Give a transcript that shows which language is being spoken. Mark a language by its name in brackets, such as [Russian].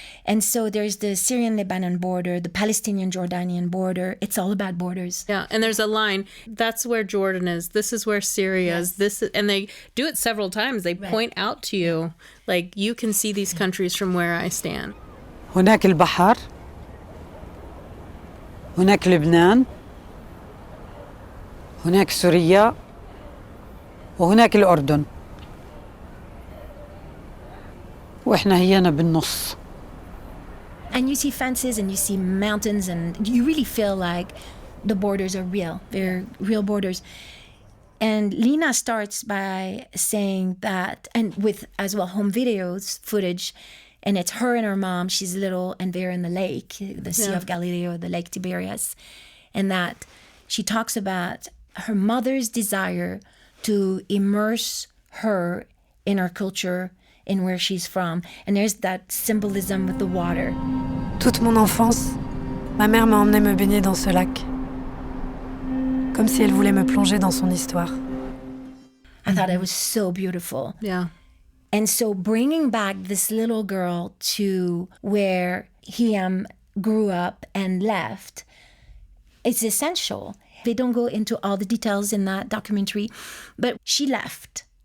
[English] And so there's the Syrian-Lebanon border, the Palestinian-Jordanian border. It's all about borders. Yeah, and there's a line, that's where Jordan is, this is where Syria is, and they do it several times. They point out to you, like, you can see these countries from where I stand. [Arabic] هناك البحر، هناك لبنان، هناك سوريا، وهناك الأردن، وإحنا هينا بالنص. [English] And you see fences and you see mountains and you really feel like the borders are real. They're real borders. And Lina starts by saying that, and with as well home videos, footage, and it's her and her mom. She's little and they're in the lake, the Sea of Galilee or the Lake Tiberias. And that she talks about her mother's desire to immerse her in her culture, in where she's from. And there's that symbolism with the water. [French] Toute mon enfance, ma mère m'a emmenée me baigner dans ce lac. Comme si elle voulait me plonger dans son histoire. [English] I thought it was so beautiful. Yeah. And so bringing back this little girl to where Hiam grew up and left, it's essential. They don't go into all the details in that documentary, but she left.